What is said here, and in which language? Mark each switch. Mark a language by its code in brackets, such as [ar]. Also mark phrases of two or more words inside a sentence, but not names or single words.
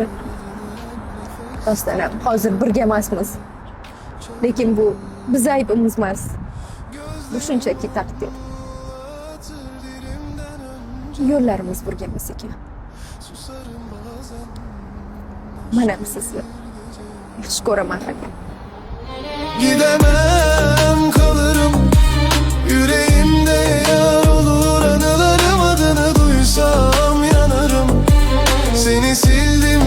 [uz] Rostdan ham hozir birga emasmiz. Lekin bu biz aybimiz emas. Bu shunchaki taqdir. Yo'llarimiz birga emas ekan. Mana sizni yaxshi ko'raman. [tr] Gidemem kalırım yüreğimde yar olur anılarım adını duysam yanarım seni sildim.